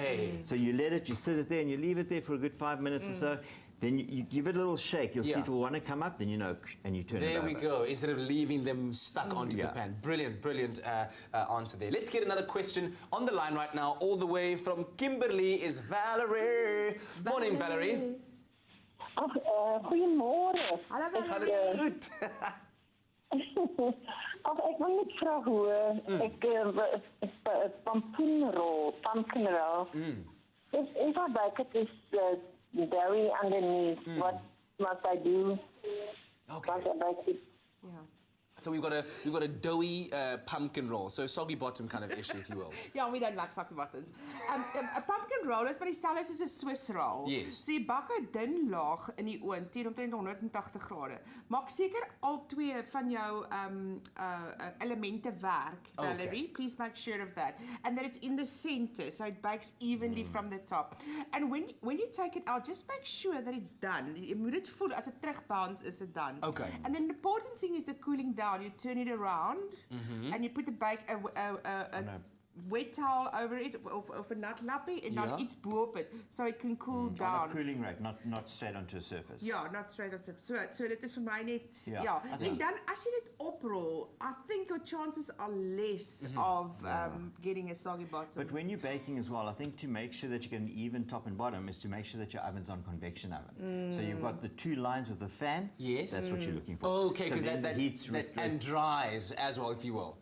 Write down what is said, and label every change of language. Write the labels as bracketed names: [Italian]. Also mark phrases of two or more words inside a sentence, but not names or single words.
[English] So you let it, you sit it there, and you leave it there for a good 5 minutes or so. Then you give it a little shake. You'll see it will want to come up. Then and you turn it over. There we go. Instead of leaving them stuck onto the pan. Brilliant, brilliant answer there. Let's get another question on the line right now. All the way from Kimberley is Valerie. Morning, Valerie. [Afrikaans] Ach, goeiemôre. Hallo, Gaat Valerie. het goed? Ach, ek wil net vra hoe [English] pumpkin roll. If I bake it with dairy underneath, what must I do? Okay. Must I bake it? Yeah. So we've got a doughy pumpkin roll. So soggy bottom kind of issue, if you will. Ja, we don't like sake buttons. A pumpkin roll is [Afrikaans] maar dieselfde soos 'n [English] Swiss roll. Yes. [Afrikaans] So jy bak 'n dun laag in die oond teen omtrent 180 grade. Maak seker al twee van jou elemente werk, Valerie. [English] Okay. Please make sure of that. And that it's in the center so it bakes evenly from the top. And when you take it out, just make sure that it's done. [Afrikaans] Jy moet dit voel as dit terugbounce [English] is it done. Okay. And then the important thing is the cooling down. You turn it around and you put a wet towel over it [Afrikaans] of 'n nat lappie en dan iets bo-op [English] it so it can cool On a down. cooling rack, not straight onto a surface. Ja, not straight on surface. [Afrikaans] So dit is vir my net Ja. ja. [English] I think- [Afrikaans] En dan as jy dit oprol, [English] I think your chances are less of getting a soggy bottom. But when you're baking as well, I think to make sure that you get an even top and bottom is to make sure that your oven's on convection oven. So you've got the two lines with the fan. Yes. That's what you're looking for. Okay, so because then that heats and dries as well, if you will.